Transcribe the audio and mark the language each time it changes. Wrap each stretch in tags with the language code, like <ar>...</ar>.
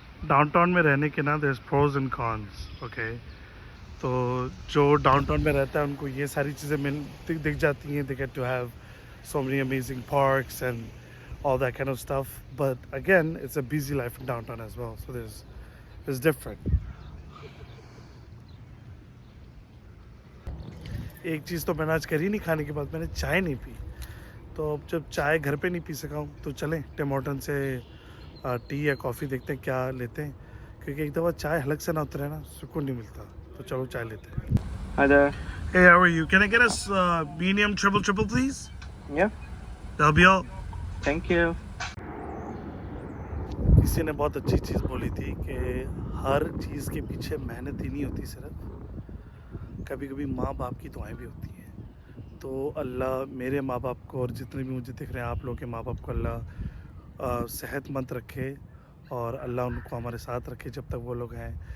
<hi>Downtown में रहने के ना</hi> <en>there's pros and cons, okay?</en> <hi>तो जो डाउनटाउन में रहता है उनको ये सारी चीज़ें दिख जाती हैं।</hi> <en>They get to have so many amazing parks and all that kind of stuff. But again, it's a busy life in downtown as well, so it's different.</en> <hi>एक चीज़ तो मैंने आज करी नहीं, खाने के बाद मैंने चाय नहीं पी। तो अब जब चाय घर पे नहीं पी सका हूँ तो चलें टिम हॉर्टन से टी या कॉफ़ी देखते हैं क्या लेते हैं, क्योंकि एक दफ़ा चाय हलक से ना उतरे ना सुकून नहीं मिलता। तो चलो चाय लेते हैं।</hi> <en>Hi there. Hey, how are you? Can I get us medium triple please? Yeah, That'll be all. thank you.</en> <hi>किसी ने बहुत अच्छी चीज़ बोली थी कि हर चीज़ के पीछे मेहनत ही नहीं होती, सिर्फ कभी कभी माँ बाप की दुआएं भी होती हैं। तो अल्लाह मेरे माँ बाप को और जितने भी मुझे दिख रहे हैं आप लोगों के माँ बाप को अल्लाह सेहतमंद रखे और अल्लाह उनको हमारे साथ रखे जब तक वो लोग हैं।</hi>